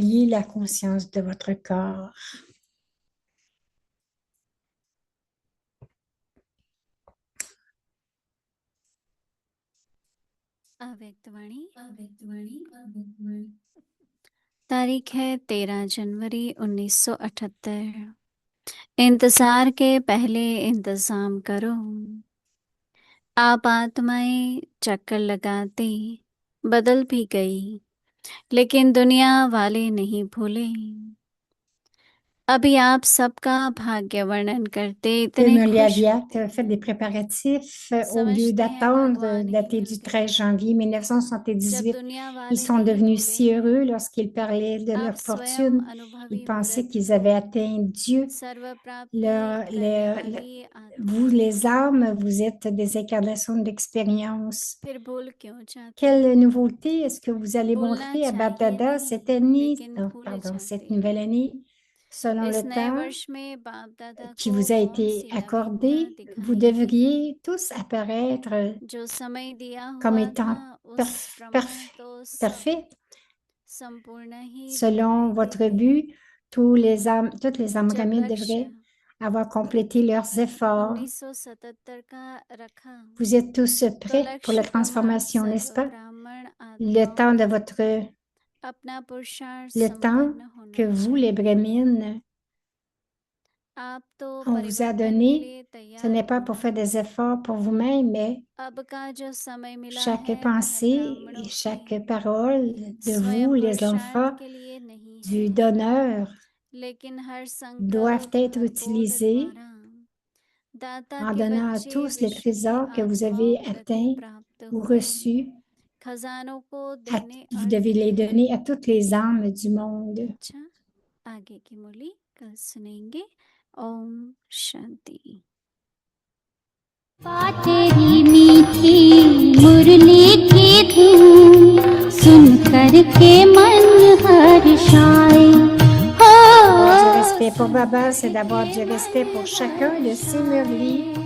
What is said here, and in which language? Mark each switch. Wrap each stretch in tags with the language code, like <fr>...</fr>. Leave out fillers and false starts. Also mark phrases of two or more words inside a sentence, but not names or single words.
<fr>la conscience de votre corps.</fr> <hi>तारीख है 13 जनवरी 1978। इंतजार के पहले इंतजाम करो। आप आत्माएं चक्कर लगाती बदल भी गई, लेकिन दुनिया वाले नहीं भूले। अभी आप सबका भाग्य वर्णन करते इतने खुश Noliaviat होते</hi> <fr>fait des préparatifs au lieu</fr> <hi>समझते हैं</hi> <fr>d'attendre</fr> <hi>भगवान ही</hi> <fr>daté du</fr> <hi>मिलते</hi> <fr>13 janvier</fr> <hi>जब 1978. दुनिया</hi> <fr>Ils</fr> <hi>वाले</hi> <fr>sont</fr> <hi>नहीं</hi> <fr>devenus</fr> <hi>भूले</hi> <fr>si heureux lorsqu'ils parlaient de</fr> <hi>आप</hi> <fr>leur</fr> <hi>स्वयं</hi> <fr>fortune. Ils</fr> <hi>अनुभवी</hi> <fr>pensaient</fr> <hi>मूर्त</hi> <fr>qu'ils avaient atteint Dieu.</fr> <hi>सर्व प्राप्ति</hi> <fr>Le-</fr> <hi>करने</hi> <fr>le-</fr> <hi>वाली</hi> <fr>vous,</fr> <hi>आत्मा</hi> <fr>les âmes, vous êtes des incarnations d'expérience.</fr> <hi>फिर भूल क्यों जाते</hi> <fr>Quelle nouveauté est-ce que vous allez</fr> <hi>भूलना</hi> <fr>montrer à</fr> <hi>चाहिए Bapdada नहीं,</hi> <fr>cette année,</fr> <hi>लेकिन भूले</hi> <fr>cette</fr> <hi>जाते।</hi> <fr>nouvelle année, selon</fr> <hi>इस</hi> <fr>le</fr> <hi>नए</hi> <fr>temps</fr> <hi>वर्ष में बाप दादा</hi> <fr>qui</fr> <hi>को</hi> <fr>vous a</fr> <hi>कौन</hi> <fr>été</fr> <hi>सी नवी गुणा</hi> <fr>accordé? Vous</fr> <hi>दिखाएंगे</hi> <fr>devriez tous apparaître</fr> <hi>जो समय दिया</hi> <fr>comme</fr> <hi>हुआ</hi> <fr>étant</fr> <hi>था उस प्रमाण तो सब</hi> <fr>parfaits.</fr> <hi>संपूर्ण ही</hi> <fr>Selon</fr> <hi>दिखाई</hi> <fr>votre</fr> <hi>देते।</hi> <fr>but, toutes les âmes</fr> <hi>जब ramides लक्ष्य</hi> <fr>devraient avoir complété leurs efforts.</fr> <hi>1977 का रखा</hi> <fr>Vous êtes tous</fr> <hi>तो</hi> <fr>prêts pour la</fr> <hi>लक्ष्य को आप</hi> <fr>transformation, n'est-ce</fr> <hi>सर्व</hi> <fr>pas?</fr> <hi>ब्राह्मण</hi> <fr>Le</fr> <hi>आत्माओं</hi> <fr>temps de</fr> <hi>को</hi> <fr>votre,</fr> <hi>अपना पुरुषार्थ</hi> <fr>le temps</fr> <hi>संपन्न</hi> <fr>que</fr> <hi>होना</hi> <fr>vous, les</fr> <hi>चाहिए।</hi> <fr>brahmines,</fr> <hi>आप तो</hi> <fr>on vous a</fr> <hi>परिवर्तन के</hi> <fr>donné,</fr> <hi>लिए</hi> <fr>ce</fr> <hi>तैयार</hi> <fr>n'est pas</fr> <hi>हो</hi> <fr>pour</fr> <hi>ना।</hi> <fr>faire des efforts pour vous-même, mais</fr> <hi>अब का जो समय मिला</hi> <fr>chaque</fr> <hi>है वह</hi> <fr>pensée</fr> <hi>ब्राह्मणों</hi> <fr>et</fr> <hi>के</hi> <fr>chaque parole de vous,</fr> <hi>स्वयं</hi> <fr>les</fr> <hi>पुरुषार्थ</hi> <fr>enfants</fr> <hi>के लिए नहीं</hi> <fr>du</fr> <hi>है,</hi> <fr>donneur,</fr> <hi>लेकिन हर</hi> <fr>doivent</fr> <hi>संकल्प</hi> <fr>être</fr> <hi>हर बोध</hi> <fr>utilisés</fr> <hi>द्वारा दाता</hi> <fr>en</fr> <hi>के</hi> <fr>donnant à</fr> <hi>बच्चे</hi> <fr>tous les</fr> <hi>विश्व की</hi> <fr>trésors que vous</fr> <hi>आत्माओं</hi> <fr>avez</fr> <hi>प्रति</hi> <fr>atteints</fr> <hi>प्राप्त</hi> <fr>ou</fr> <hi>हुए</hi> <fr>reçus.</fr> <hi>खजानों को देने</hi> <fr>Vous</fr> <hi>अर्थ</hi> <fr>devez les</fr> <hi>है।</hi> <fr>donner à toutes les âmes du monde.</fr> <hi>अच्छा, आगे की मुरली कल सुनेंगे। ओम शांति। तेरी मीठी मुरली की धुन सुन कर के मन हर्षाए हो।</hi> <fr>Avoir du respect pour Baba, c'est d'avoir du respect pour chacun de ses murlis.</fr>